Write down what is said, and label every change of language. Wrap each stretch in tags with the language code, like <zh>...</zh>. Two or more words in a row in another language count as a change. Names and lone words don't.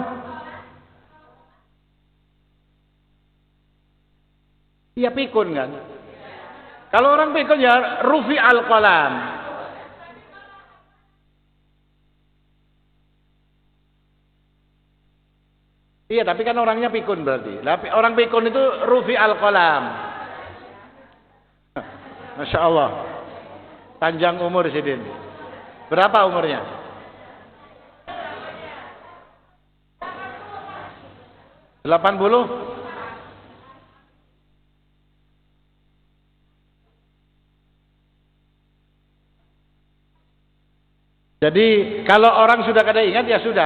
<id>Iya pikun kan? Kalau orang pikun ya</id> <ar>رفع القلم.</ar> <id>Iya, tapi kan orangnya pikun berarti. Orang pikun itu</id> <ar>رفع القلم. ما شاء الله.</ar> <id>Panjang umur Sidin. Berapa umurnya? $80? Jadi kalau orang sudah kada ingat ya sudah.</id>